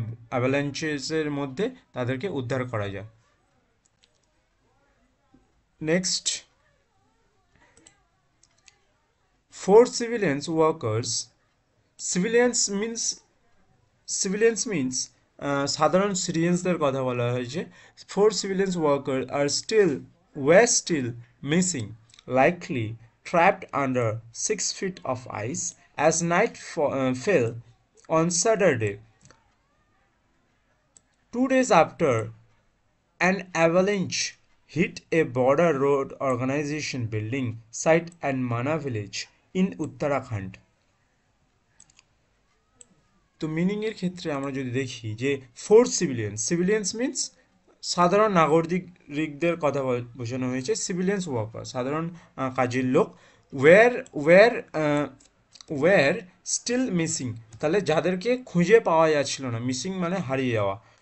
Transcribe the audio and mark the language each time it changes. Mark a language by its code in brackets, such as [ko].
[bn] অ্যাভালাঞ্চেসের মধ্যে তাদেরকে উদ্ধার করা যায়। [en] next, for civilians workers, civilians means civilians means [bn] সাধারণ সিটিজেন্সদের কথা বলা হয়েছে। [en] Four civilians worker are still missing, likely trapped under 6 feet of ice as night fell on Saturday, 2 days after an avalanche hit a border road organization building site at Mana village in Uttarakhand. [bn] তো meaning এর ক্ষেত্রে আমরা যদি দেখি যে four civilians means সাধারণ নাগরিকদের কথা বোঝানো হয়েছে, সিভিলিয়ান্স ওয়ার্কার সাধারণ কাজের লোক, wire wire wire still missing, তাহলে যাদেরকে খুঁজে পাওয়া যাচ্ছিল না, মিসিং মানে হারিয়ে যাওয়া।